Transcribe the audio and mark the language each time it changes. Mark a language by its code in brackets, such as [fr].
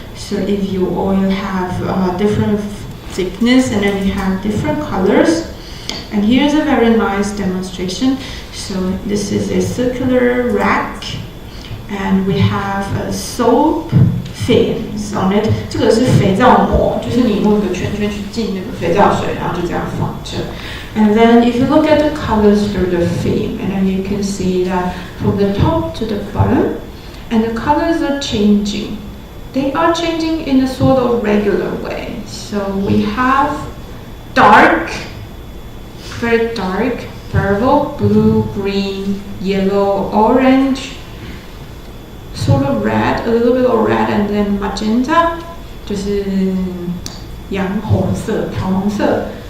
[en] So if your oil have different thickness, and then you have different colors. And here's a very nice demonstration. So this is a circular rack, and we have soap films on it. [zh] 这个是肥皂膜，就是你用一个圈圈去浸那个肥皂水，然后就这样放着。 [en] And then if you look at the colors through the film, and then you can see that from the top to the bottom, and the colors are changing. They are changing in a sort of regular way. So we have dark, very dark, purple, blue, green, yellow, orange, sort of red, a little bit of red, and then magenta, [zh] 就是洋红色、桃红色。